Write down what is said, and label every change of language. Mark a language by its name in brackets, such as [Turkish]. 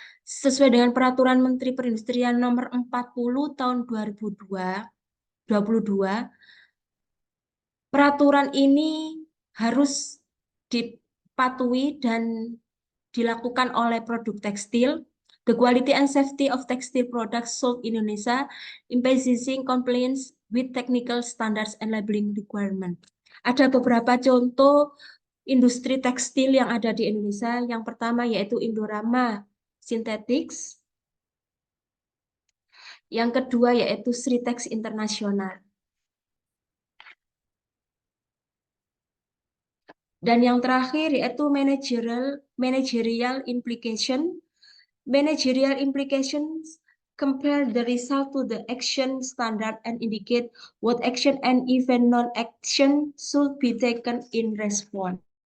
[Indonesian] Sesuai dengan Peraturan Menteri Perindustrian Nomor 40 Tahun 2022, peraturan ini harus dipatuhi dan dilakukan oleh produk tekstil. [English] The quality and safety of textile products sold in Indonesia emphasizing compliance with technical standards and labeling requirement. [Indonesian] Ada beberapa contoh industri tekstil yang ada di Indonesia. Yang pertama yaitu Indorama Synthetics. Yang kedua yaitu Sritex International. Dan yang terakhir yaitu managerial implication. [English] Managerial implications compare the result to the action standard and indicate what action and even non-action should be taken in response.